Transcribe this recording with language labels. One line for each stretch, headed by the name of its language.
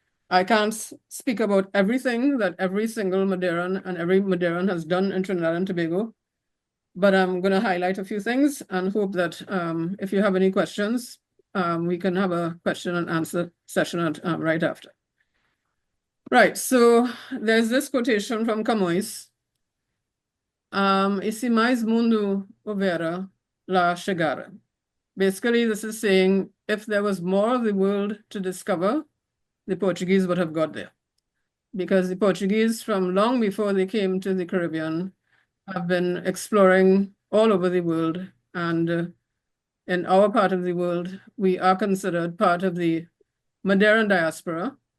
English: I can't speak about everything that every single Madeiran and every Madeiran has done in Trinidad and Tobago, but I'm going to highlight a few things and hope that if you have any questions, we can have a question and answer session right after. Right, so there's this quotation from Camões.
Portuguese: E se mais mundo houvera, lá chegara.
English: Basically, this is saying if there was more of the world to discover, the Portuguese would have got there. Because the Portuguese, from long before they came to the Caribbean, have been exploring all over the world. And in our part of the world, we are considered part of the Madeiran diaspora.